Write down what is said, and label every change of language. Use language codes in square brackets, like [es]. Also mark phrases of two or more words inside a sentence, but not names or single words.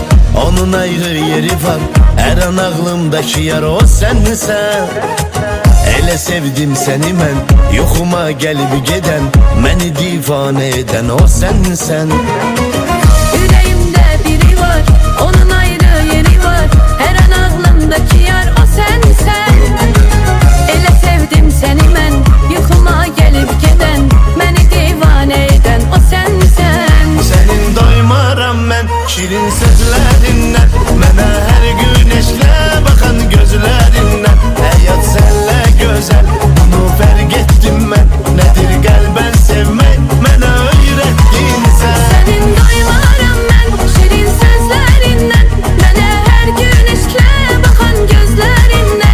[tr] Onun ayrı yeri var, her an ağlımdaki yar o sensen. [az] Elə sevdim seni mən, yoxuma gəlib gedən, məni divane eden o sensen. [tr] Yüreğimde biri var, onun ayrı yeri var, her an aklımdaki yar o sensen. [az] Elə sevdim seni mən, yuxuma gelip geden, məni divane eden o sensen. Senin doymaram mən, şirin sözlərindən, mənə hər gün eşlə baxan gözlərindən. Həyat sənlə gözəl, bunu fərq etdim mən, nədir qəlbən sevmək, mənə öyrətdin sən. Senin doymaram mən, şirin sözlerinden, mənə hər gün eşklə baxan gözlerinden.